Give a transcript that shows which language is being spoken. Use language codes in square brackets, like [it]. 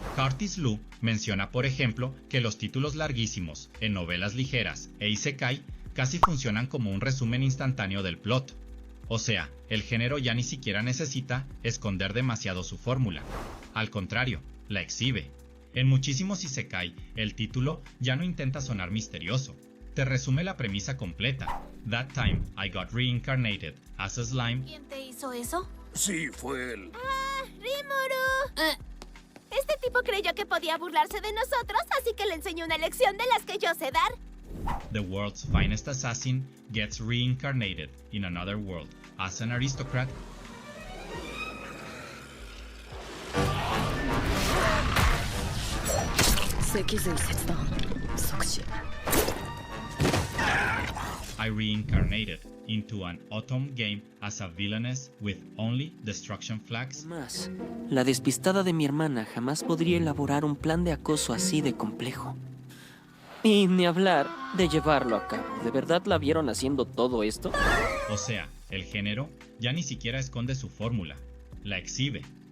[es] Curtis Liu menciona, por ejemplo, que los títulos larguísimos en novelas ligeras e Isekai casi funcionan como un resumen instantáneo del plot. O sea, el género ya ni siquiera necesita esconder demasiado su fórmula. Al contrario, la exhibe. En muchísimos Isekai, el título ya no intenta sonar misterioso. Te resume la premisa completa. [en] That time I got reincarnated as a slime. [es] ¿Quién te hizo eso? Sí, fue él. ¡Rimuru! Este tipo creyó que podía burlarse de nosotros, así que le enseñó una lección de las que yo sé dar. [en] The world's finest assassin gets reincarnated in another world as an aristocrat. I reincarnated into an autumn game as a villainess with only destruction flags. [es] Más, la despistada de mi hermana jamás podría elaborar un plan de acoso así de complejo. Y ni hablar de llevarlo a cabo. ¿De verdad la vieron haciendo todo esto? O sea, el género ya ni siquiera esconde su fórmula, la exhibe.